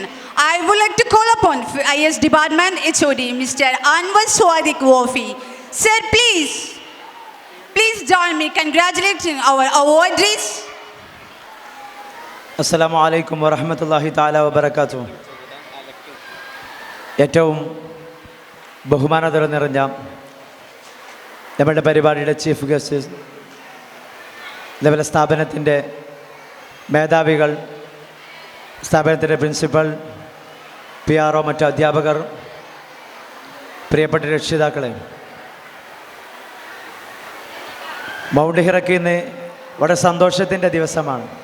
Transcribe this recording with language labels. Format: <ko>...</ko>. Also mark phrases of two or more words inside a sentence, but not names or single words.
<en>I would like to call upon IS Department HOD, Mr. Anwar Swadik Wofi. Sir, please join me congratulating our awardees.</en> <ar>السلام عليكم ورحمة الله تعالى وبركاته.</ar> <ml>ഏറ്റവും ബഹുമാനത്തോടെ നിറഞ്ഞ നമ്മുടെ പരിപാടിയുടെ</ml> <en>chief guest,</en> <ml>ഇതേപോലെ സ്ഥാപനത്തിൻ്റെ മേധാവികൾ, സ്ഥാപനത്തിൻ്റെ പ്രിൻസിപ്പൽ, PRO, മറ്റ് അധ്യാപകർ, പ്രിയപ്പെട്ട രക്ഷിതാക്കളെ, മൗണ്ട് ഹിറയ്ക്ക് ഇന്ന് വളരെ സന്തോഷത്തിൻ്റെ ദിവസമാണ്.</ml>